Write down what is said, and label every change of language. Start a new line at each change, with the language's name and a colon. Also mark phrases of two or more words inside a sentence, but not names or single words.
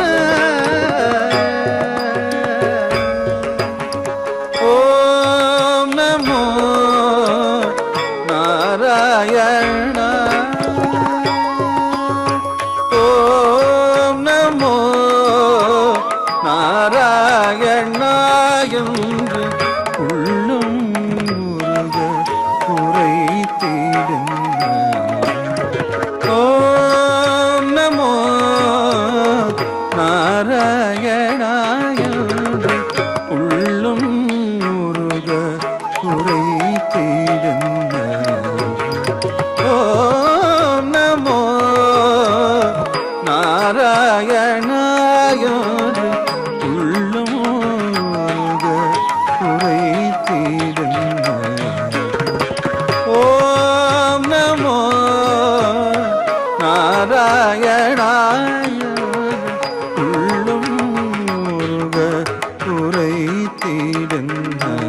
Sanskrit: ॐ नमो नारायण ॐ नमो
Tamil: नारायण என்று உள்ளம் உருக உரைத்திடுங்க
Sanskrit: ॐ नमो नारायण
Tamil: என்று உள்ளம் உருக உரைத்திடுங்க
Sanskrit: ॐ नमो
Tamil: नारायणाय உள்ளம் உருக உரைத்திடுங்க
Sanskrit: ॐ नमो नारायणाय
Tamil: உள்ளம் உருக உரைத்திடுங்க